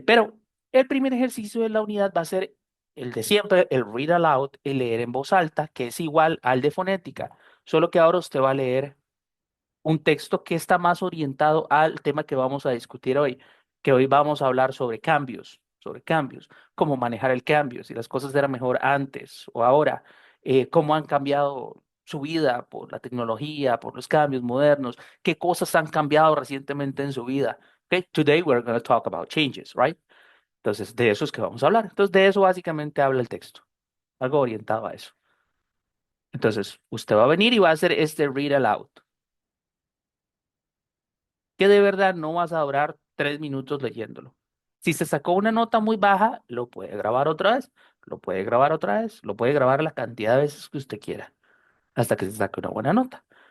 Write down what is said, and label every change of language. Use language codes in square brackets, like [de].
[es] Pero el primer ejercicio de la unidad va a ser el de siempre, el read aloud, el leer en voz alta, que es igual al de fonética, solo que ahora usted va a leer un texto que está más orientado al tema que vamos a discutir hoy, que hoy vamos a hablar sobre cambios, cómo manejar el cambio, si las cosas eran mejor antes o ahora, cómo han cambiado su vida por la tecnología, por los cambios modernos, qué cosas han cambiado recientemente en su vida. [en] Okay, today we're going to talk about changes, right? [es] Entonces, de eso es que vamos a hablar. Entonces, de eso básicamente habla el texto, algo orientado a eso. Entonces, usted va a venir y va a hacer este read aloud, que de verdad no vas a durar 3 minutos leyéndolo. Si se sacó una nota muy baja, lo puede grabar otra vez, lo puede grabar otra vez, lo puede grabar la cantidad de veces que usted quiera, hasta que se saque una buena nota.